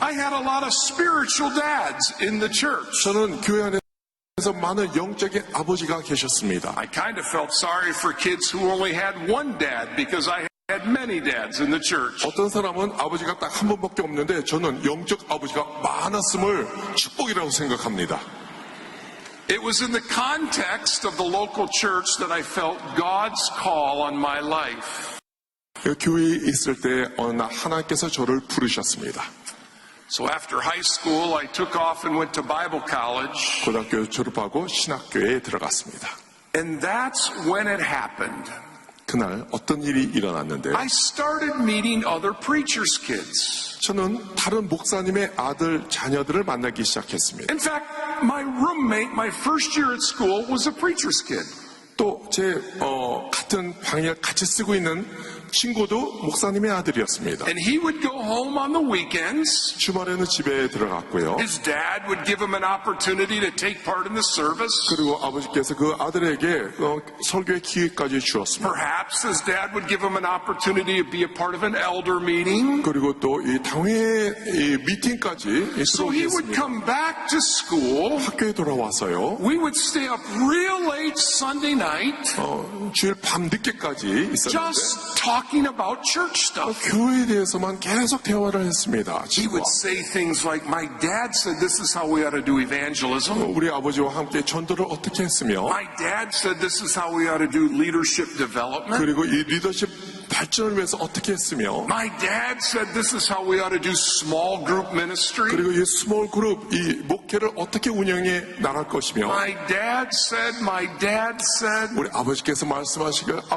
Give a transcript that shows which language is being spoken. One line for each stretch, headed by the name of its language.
English: I had a lot of spiritual dads in the church.
Korean: 저는 교회 안에서 많은 영적인 아버지가 계셨습니다.
English: I kind of felt sorry for kids who only had one dad because I had many dads in the church.
Korean: 어떤 사람은 아버지가 딱 한 번밖에 없는데 저는 영적 아버지가 많았음을 축복이라고 생각합니다.
English: It was in the context of the local church that I felt God's call on my life.
Korean: 교회에 있을 때 어느 날 하나님께서 저를 부르셨습니다.
English: So after high school, I took off and went to Bible college.
Korean: 고등학교 졸업하고 신학교에 들어갔습니다.
English: And that's when it happened.
Korean: 그날 어떤 일이 일어났는데
English: I started meeting other preachers' kids.
Korean: 저는 다른 목사님의 아들, 자녀들을 만나기 시작했습니다.
English: In fact, my roommate, my first year at school, was a preacher's kid.
Korean: 또 제 같은 방을 같이 쓰고 있는 친구도 목사님의 아들이었습니다.
English: And he would go home on the weekends.
Korean: 주말에는 집에 들어갔고요.
English: His dad would give him an opportunity to take part in the service.
Korean: 그리고 아버지께서 그 아들에게 설교의 기회까지 주었습니다.
English: Perhaps his dad would give him an opportunity to be a part of an elder meeting.
Korean: 그리고 또 이 당회 이 미팅까지
English: So he would
Korean: 들어오겠습니다.
English: come back to school.
Korean: 학교에 돌아와서요.
English: We would stay up real late Sunday night
Korean: 주일 밤 늦게까지 있었는데
English: just talking about church stuff.
Korean: 교회에 대해서만 계속 대화를 했습니다.
English: He would say things like, my dad said this is how we ought to do evangelism.
Korean: 우리 아버지와 함께 전도를 어떻게 했으며
English: My dad said this is how we ought to do leadership development.
Korean: 그리고 이 리더십 발전을 위해서 어떻게 했으며
English: My dad said this is how we ought to do small group ministry.
Korean: 그리고 이 스몰 그룹 이 목회를 어떻게 운영해 나갈 것이며
English: My dad said,
Korean: 우리 아버지께서 말씀하시길